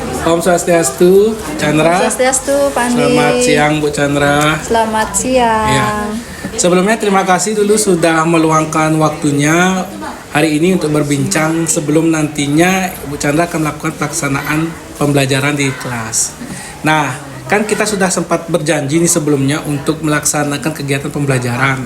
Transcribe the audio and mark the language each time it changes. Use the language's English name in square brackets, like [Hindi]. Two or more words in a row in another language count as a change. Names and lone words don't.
[Balinese] Om Swastiastu, Chandra. Om Swastiastu, Pak Andi. [Indonesian] Selamat siang, Bu Chandra. Selamat siang. Ya. Sebelumnya terima kasih dulu sudah meluangkan waktunya hari ini untuk berbincang sebelum nantinya Bu Chandra akan melakukan pelaksanaan pembelajaran di kelas. Nah, kan kita sudah sempat berjanji nih sebelumnya untuk melaksanakan kegiatan pembelajaran.